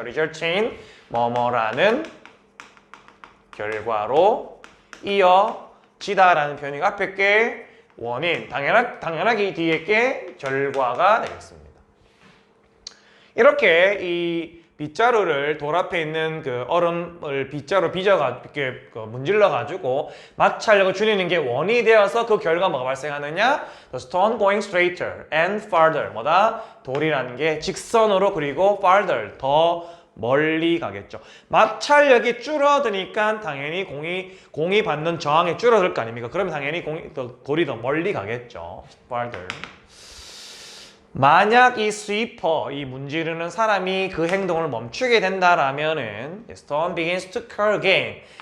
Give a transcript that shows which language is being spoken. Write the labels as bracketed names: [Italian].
[Korean] result인 뭐뭐라는 결과로 이어지다라는 표현이 앞에 게 원인, 당연하게 이 뒤에 게 결과가 되겠습니다. 이렇게 이 빗자루를 돌 앞에 있는 그 얼음을 빗자루 빚어가지고 문질러가지고 마찰력을 줄이는 게 원이 되어서 그 결과 뭐가 발생하느냐? [English] The stone going straighter and farther. [Korean] 뭐다? 돌이라는 게 직선으로 그리고 farther, 더 멀리 가겠죠. 마찰력이 줄어드니까 당연히 공이 받는 저항이 줄어들 거 아닙니까? 그러면 당연히 돌이 더 멀리 가겠죠. [English] farther. [Korean] 만약 이 스위퍼, 이 문지르는 사람이 그 행동을 멈추게 된다라면은 [English] stone begins to curl again.